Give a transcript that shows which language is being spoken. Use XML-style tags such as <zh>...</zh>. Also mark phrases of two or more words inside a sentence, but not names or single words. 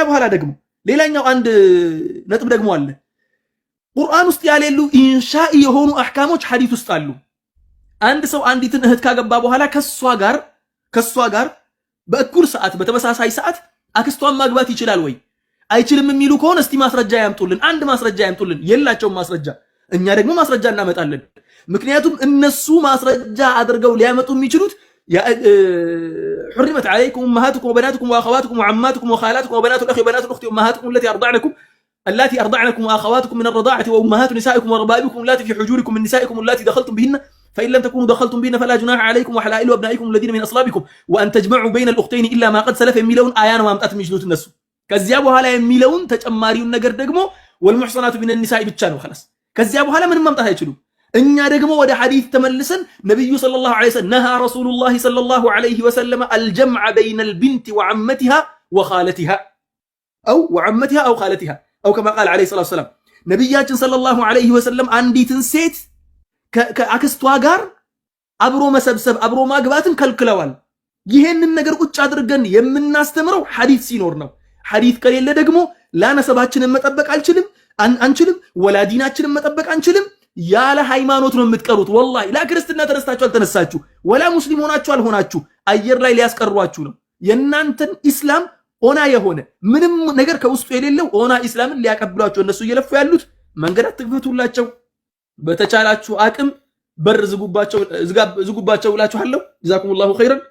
<am>በኋላ ደግሞ ሌላኛው አንድ ነጥብ ደግሞ አለ። ቁርአን ውስጥ ያሌሉ ኢንሻኢ የሆኑ አህካሞች ሐዲስ ውስጥ አሉ። አንድ ሰው አንዲትን እህት ካገባ በኋላ ከሷ ጋር በእኩል ሰዓት በተመሳሳይ ሰዓት አክስቷን ማግባት ይችላል ወይ አይችልም የሚሉ ከሆነ እስቲ ማስረጃ ያምጡልን። አንድ ማስረጃ ያምጡልን። የላቸውም ማስረጃ። እኛ ደግሞ ማስረጃ እናመጣለን። ምክንያቱም እነሱ ማስረጃ አድርገው ሊያመጡ የሚችሉት</am> <ar>حرمت عليكم امهاتكم وبناتكم واخواتكم وعماتكم وخالاتكم وبنات الاخ وبنات الاخت وامهاتكم اللاتي ارضعنكم واخواتكم من الرضاعه وامهات نسائكم وربائبكم اللاتي في حجوركم من نسائكم اللاتي دخلتم بهن فان لم تكونوا دخلتم بهن فلا جناح عليكم وحلائل ابنائكم الذين من اصلابكم وان تجمعوا بين الاختين الا ما قد سلف</ar> <am>የሚለውን አያን ማምጣት የሚችሉት እነሱ። ከዚያ በኋላ የሚለውን ተጨማሪውን ነገር ደግሞ</am> <ar>والمحصنات من النساء</ar> <am>ብቻ ነው خلاص። ከዚያ በኋላ ምንም ማምጣት አይችሉም። እኛ ደግሞ ወደ ሐዲስ ተመልሰን ነብዩ</am> <ar>صلى الله عليه وسلم نهى رسول الله صلى الله عليه وسلم الجمع بين البنت وعمتها وخالتها او وعمتها او خالتها او كما قال عليه الصلاه والسلام</ar> <am>ነብያችን</am> <ar>صلى الله عليه وسلم</ar> <am>አንዲትን ሴት ከአክስቷ ጋር አብሮ መሰብሰብ አብሮ ማግባትን ከልክለዋል። ይሄንን ነገር ቁጭ አድርገን የምናስተምረው ሐዲስ ሲኖር ነው። ሐዲስ ከሌለ ደግሞ ላነሰባችንን መጠበቅ አንችልም፣ ወላዲናችንን መጠበቅ አንችልም። ያለ ሃይማኖት ነው የምትቀሩት። ወላሂ ላ ክርስትና ተነስታችሁ አልተነሳችሁ ወላ ሙስሊም ሆናችሁ አልሆናችሁ አየር ላይ ሊያስቀሯችሁ ነው። የናንተን ኢስላም ኦና የሆነ ምንም ነገር ከውስጡ የሌለው ኦና ኢስላምን ሊያቀብሏቸው እነሱ እየለፉ ያሉት መንገድ አትክፈቱላቸው። በተቻላችሁ አቅም በር ዝጉባቸው ብላችኋለሁ።</am> <ar>جزاكم الله خيرا።</ar>